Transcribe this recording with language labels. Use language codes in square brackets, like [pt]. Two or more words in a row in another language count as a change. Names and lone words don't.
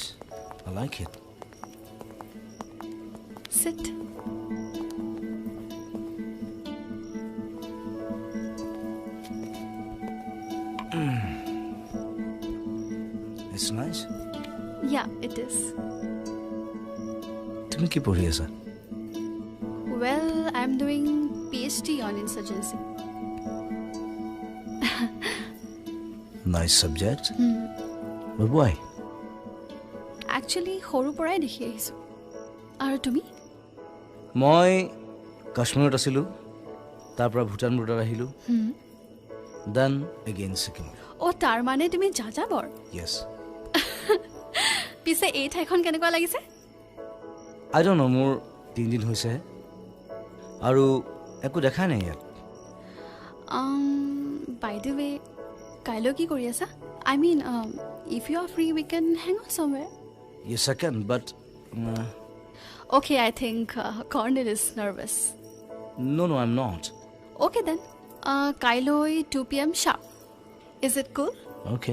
[en] I like it. Sit. It's nice. Yeah, it is. [as] তুমি কি পঢ়ি আছা? [en] Well, I'm doing PhD on insurgency. Nice subject. But why? Actually, [as] সৰুৰ পৰাই দেখি আহিছোঁ। আৰু তুমি? মই কাশ্মীৰত আছিলোঁ, তাৰ পৰা ভূটান বৰ্ডাৰ আহিলোঁ, [en] then again [as] ছিকিম। অ' তাৰ মানে তুমি যাযাবৰ? [en] Yes. [as] পিছে এই ঠাইখন কেনেকুৱা লাগিছে? [en] I don't know, [as] মোৰ 3 দিন হৈছে আৰু একো দেখাই নাই ইয়াত। [en] By the way, [as] কাইলৈ কি কৰি আছা? [en] I mean, if you are free, we can hang out somewhere. Yes, I can, but... Okay, I think Cornel is nervous. No, I'm not. Okay then. Kailoi 2 p.m. sharp. Is it cool? Okay.